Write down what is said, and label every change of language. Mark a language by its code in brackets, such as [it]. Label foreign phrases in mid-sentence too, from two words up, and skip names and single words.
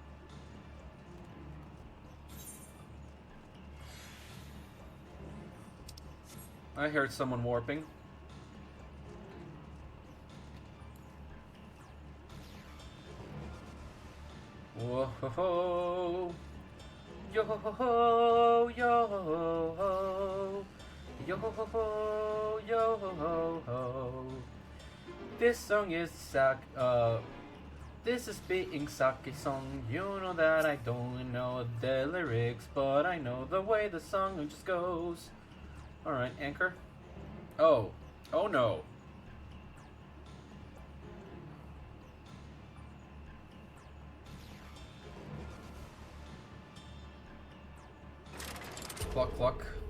[en] I heard someone warping. Whoa ho ho, yo ho ho, yo ho ho, yo ho ho, yo ho ho. This song is this is being sake song. You know that I don't know the lyrics, but I know the way the song just goes. All right, anchor. Oh no. Cluck, cluck.